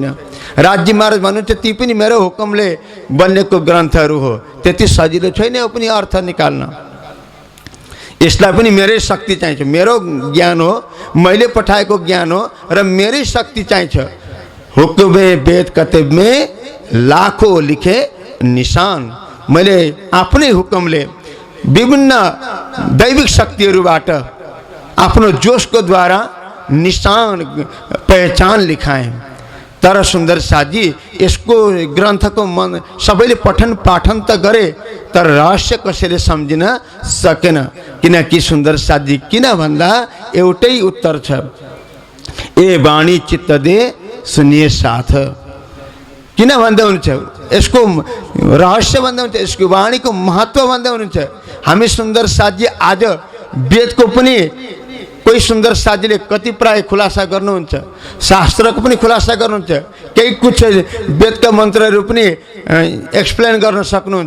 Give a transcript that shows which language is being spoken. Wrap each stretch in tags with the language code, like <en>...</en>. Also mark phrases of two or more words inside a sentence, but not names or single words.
<ne>राज्य महाराज भन्नुहुन्छ ती पनि मेरो हुकुमले बनेको ग्रन्थहरू हो, त्यति सजिलो छैन यो पनि अर्थ निकाल्न। यसलाई पनि मेरै शक्ति चाहिन्छ, मेरो ज्ञान हो, मैले पठाएको ज्ञान हो र मेरै शक्ति चाहिन्छ।</ne> <hi>हुकुमे वेद कतब में लाखों लिखे निशान।</hi> <ne>मैले आफ्नै हुकुमले विभिन्न दैविक शक्तिहरूबाट आफ्नो जोशको द्वारा निशान पहचान लिखाएँ। तर सुन्दर साजी यसको ग्रन्थको मन सबैले पठन पाठन त गरे, तर रहस्य कसैले सम्झिन सकेन। किनकि सुन्दर साजी किन भन्दा एउटै उत्तर छ,</ne> <hi>ए वाणी चित्त दे सुनिए साथ।</hi> <ne>किन भन्दै हुनुहुन्छ? यसको रहस्य भन्दै हुनुहुन्छ, यसको वाणीको महत्त्व भन्दै हुनुहुन्छ। हामी सुन्दर साजी आज वेदको पनि कोही सुन्दर साजीले कति प्राय खुलासा गर्नुहुन्छ, शास्त्रको पनि खुलासा गर्नुहुन्छ, केही कुछ वेदका मन्त्रहरू पनि एक्सप्लेन गर्न सक्नुहुन्छ।</ne>